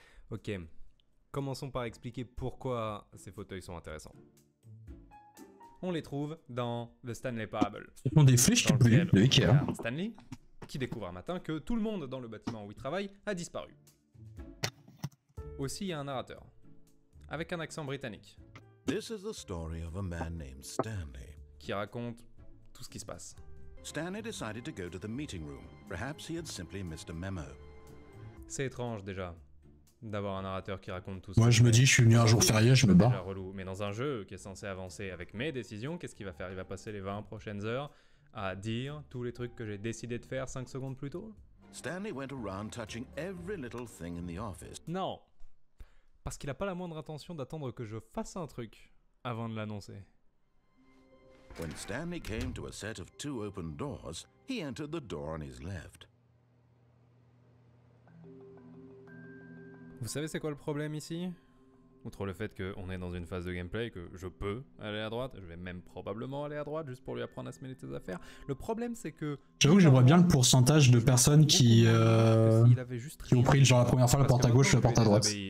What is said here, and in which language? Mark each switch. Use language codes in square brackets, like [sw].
[fr] Ok. Commençons par expliquer pourquoi ces fauteuils sont intéressants. On les trouve dans le Stanley Parable. Ce sont des flèches qui brûlent de Ikea. Stanley, qui découvre un matin que tout le monde dans le bâtiment où il travaille a disparu. Aussi, il y a un narrateur, avec un accent britannique. [en] This is the story of a man named Stanley. [fr] Qui raconte tout ce qui se passe. [en] Stanley decided to go to the meeting room. Perhaps he had simply missed a memo. [fr] C'est étrange déjà, d'avoir un narrateur qui raconte tout ça. Moi je me dis, je suis venu un jour férié, je me barre. Relou. Mais dans un jeu qui est censé avancer avec mes décisions, qu'est-ce qu'il va faire? Il va passer les 20 prochaines heures à dire tous les trucs que j'ai décidé de faire 5 secondes plus tôt? [en] Stanley went around touching every little thing in the office. [fr] Non, parce qu'il n'a pas la moindre intention d'attendre que je fasse un truc avant de l'annoncer. [en] When Stanley came to a set of 2 open doors, he entered the door on his left. [fr] Vous savez c'est quoi le problème ici? Outre le fait qu'on est dans une phase de gameplay, que je peux aller à droite, je vais même probablement aller à droite juste pour lui apprendre à se mêler de ses affaires. Le problème c'est que... J'avoue que j'aimerais bien le pourcentage de personnes qui ont pris genre la première fois la porte à gauche ou la porte à droite.